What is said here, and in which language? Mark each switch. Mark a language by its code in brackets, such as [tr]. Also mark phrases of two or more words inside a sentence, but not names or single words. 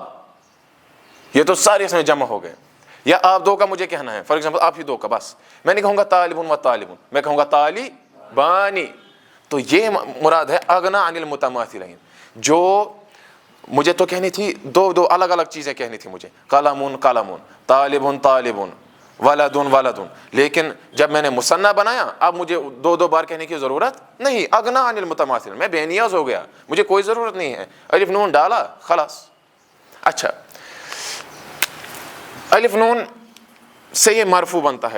[ur] یہ تو سارے اس میں جمع ہو گئے. یا آپ دو کا مجھے کہنا ہے [en] for example [ur] آپ ہی دو کا، بس میں نہیں کہوں گا [ar] طالبن و طالبن، [ur] میں کہوں گا طالبانی. تو یہ مراد ہے [ar] اغنا عن المتماثلین. [ur] جو مجھے تو کہنی تھی دو الگ الگ چیزیں کہنی تھی مجھے، [ar] قلمن قلمن طالبن طالبن ولدن ولدن. [ur] لیکن جب میں نے مثنیٰ بنایا اب مجھے دو بار کہنے کی ضرورت نہیں. [ar] اغنا عن المتماثل، [ur] میں بے نیاز ہو گیا، مجھے کوئی ضرورت نہیں ہے. الف نون ڈالا خلاص. اچھا، الف نون سے یہ مرفوع بنتا ہے.